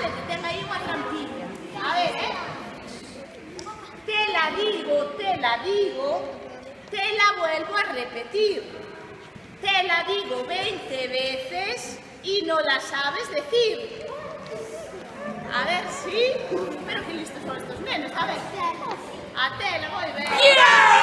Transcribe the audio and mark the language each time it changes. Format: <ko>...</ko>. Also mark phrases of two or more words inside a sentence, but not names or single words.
<gl>Que ten aí unha trampilla.</gl> <es>A ver, te la digo, te la vuelvo a repetir. Te la digo 20 veces y no la sabes decir. A ver, sí. Pero que listos son estos nenos, a ver.</es> <gl>A tela, moi ben.</gl>